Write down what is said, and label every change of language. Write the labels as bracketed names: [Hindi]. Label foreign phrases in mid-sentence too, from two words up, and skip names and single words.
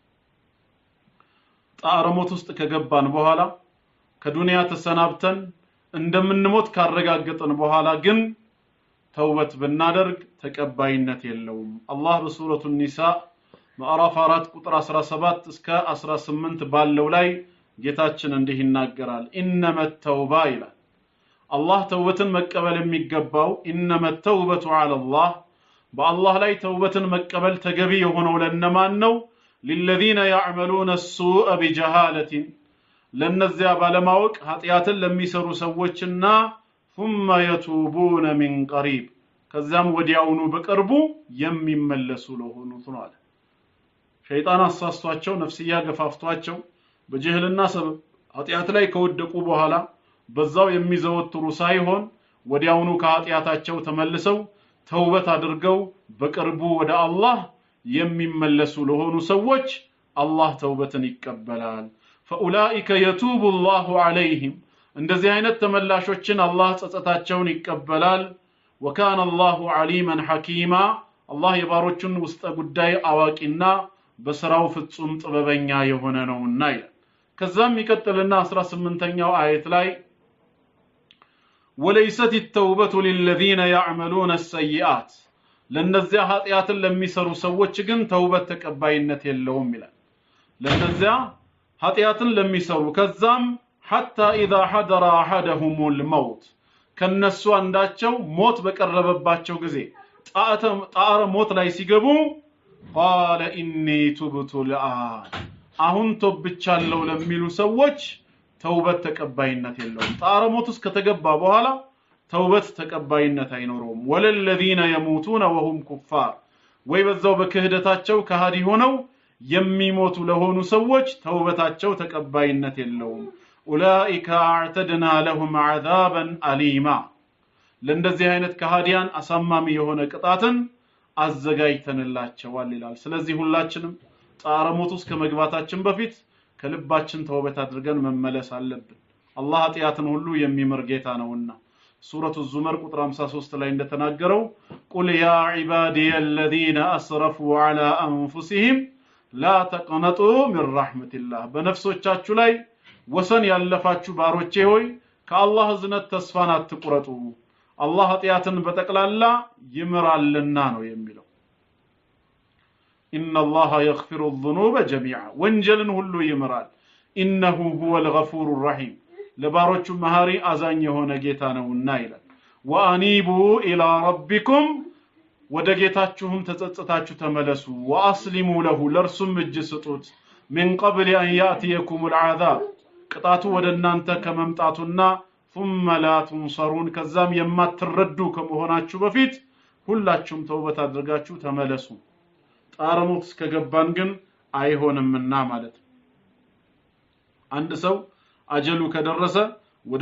[Amharic] ጣረ ሞት ውስጥ ከገባን በኋላ ከዱንያ ተሰናብተን እንደምንሞት ካረጋገጠን በኋላ ግን ተውበት ብናደርግ ተቀባይነት የለውም። አላህ በሱረቱ ኒሳ ምዕራፍ 4 ቁጥር 17 እስከ 18 ባለው ላይ ጌታችን እንዲህ ይናገራል። [Arabic] إنما التوبة [Amharic] ይላል። አላህ ተውበትን መቀበል የሚገባው [Arabic] إنما التوبة على الله [Amharic] በአላህ ላይ ተውበትን መቀበል ተገቢ የሆነው ለነማን ነው? [Arabic] للذين يعملون السوء بجهالة [Amharic] ለነዚያ ባለማወቅ ኃጢያትን ለሚሰሩ ሰዎችና [Arabic] ثم يتوبون من قريب [Amharic] ከዛም ወዲያውኑ በቅርቡ የሚመለሱ ለሆኑት ነው አለ። ሸይጣን አሳስቷቸው ነፍስያ ገፋፍቷቸው በጅህልና ሰበብ ኃጢያት ላይ ከወደቁ በኋላ በዛው የሚዘወትሩ ሳይሆን ወዲያውኑ ከኃጢያታቸው ተመልሰው ተውበት አድርገው በቅርቡ ወደ አላህ የሚመለሱ ለሆኑ ሰዎች አላህ ተውበትን ይቀበላል። [Arabic] فأولئك يتوب الله عليهم [Amharic] እንደዚህ አይነት ተመላሾችን አላህ ጸጸታቸውን ይቀበላል። [Arabic] وكان الله عليما حكيما [Amharic] አላህ የባሮቹን ውስጥ ጉዳይ አዋቂና በስራው ፍጹም ጥበበኛ የሆነ ነውና ይላል። ከዛም ይቀጥልና 18ኛው አየት ላይ [Arabic] وليست التوبة للذين يعملون السيئات [Amharic] ለነዚያ ኃጢያትን ለሚሰሩ ሰዎች ግን ተውበት ተቀባይነት የለውም ይላል። ለነዚያ ኃጢያትን ለሚሰሩ ከዛም [Arabic] حتى إذا حضر أحدهم الموت [Amharic] ከነሱ አንዳቸው ሞት በቀረበባቸው ጊዜ ጣረ ሞት ላይ ሲገቡ [Arabic] قال إني تبت الآن [Amharic] አሁን ተውብቻለሁ ለሚሉ ሰዎች ተውበት ተቀባይነት የለውም። ጣረ ሞት ውስጥ ከተገባ በኋላ ተውበት ተቀባይነት አይኖርም። ወለለዚነ [Arabic] يموتون وهم كفار [Amharic] ወይ በዛው በክህደታቸው ከሃዲ ሆነው የሚሞቱ ለሆኑ ሰዎች ተውበታቸው ተቀባይነት የለውም። [Arabic] أولئك أعتدنا لهم عذابا أليما [Amharic] ለእንደዚህ አይነት ከሃዲያን አሳማሚ የሆነ ቅጣትን አዘጋጅተንላቸዋል ይላል። ስለዚህ ሁላችንም ጣረ ሞት ውስጥ ከመግባታችን በፊት ከልባችን ተውበት አድርገን መመለስ አለብን። አላህ ኃጢያትን ሁሉ የሚምር ጌታ ነውና ሱረቱ ዙመር ቁጥር 53 ላይ እንደተናገረው [Arabic] قل يا عبادي الذين اسرفوا على انفسهم لا تقنطوا من رحمة الله [Amharic] በነፍሶቻችሁ ላይ ወሰን ያለፋችሁ ባሮቼ ሆይ ከአላህ እዝነት ተስፋን አትቁረጡ አላህ ኃጢያትን በጠቅላላ ይምራልና ነው የሚለው። [Arabic] إن الله يغفر الذنوب جميعا [Amharic] ወንጀልን ሁሉ ይምራል። [Arabic] إنه هو الغفور الرحيم [Amharic] ለባሮቹ መሐሪ አዛኝ የሆነ ጌታ ነውና ይላል። [Arabic] وأنيبوا إلى ربكم [Amharic] ወደ ጌታችሁም ተጸጽታችሁ ተመለሱ [Arabic] وأسلموا له [Amharic] ለርሱም እጅ ስጡት [Arabic] من قبل أن يأتيكم العذاب [Amharic] ቅጣቱ ወደ እናንተ ከመምጣቱና [Arabic] ثم لا تنصرون [Amharic] ከዛም የማትረዱ ከመሆናችሁ በፊት ሁላችሁም ተውበት አድርጋችሁ ተመለሱ። ጣረ ሞት ከገባን ግን አይሆንምና ማለት ነው። አንድ ሰው አጀሉ ከደረሰ ወደ